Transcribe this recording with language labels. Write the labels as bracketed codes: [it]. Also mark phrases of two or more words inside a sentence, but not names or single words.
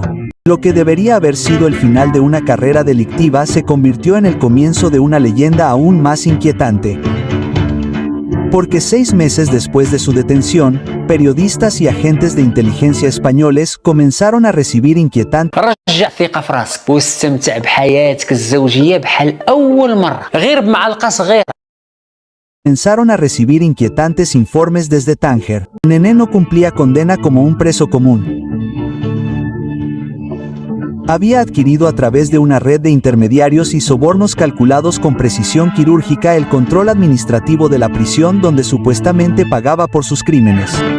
[es] Lo que debería haber sido el final de una carrera delictiva se convirtió en el comienzo de una leyenda aún más inquietante. Porque 6 meses después de su detención, periodistas y agentes de inteligencia españoles comenzaron a recibir inquietantes [ar] رجع ثقة في راسك واستمتع بحياتك الزوجية بحال أول مرة غير بمعلقة صغيرة. [es] Comenzaron a recibir inquietantes informes desde Tánger. Nené no cumplía condena como un preso común. Había adquirido a través de una red de intermediarios y sobornos calculados con precisión quirúrgica el control administrativo de la prisión donde supuestamente pagaba por sus crímenes.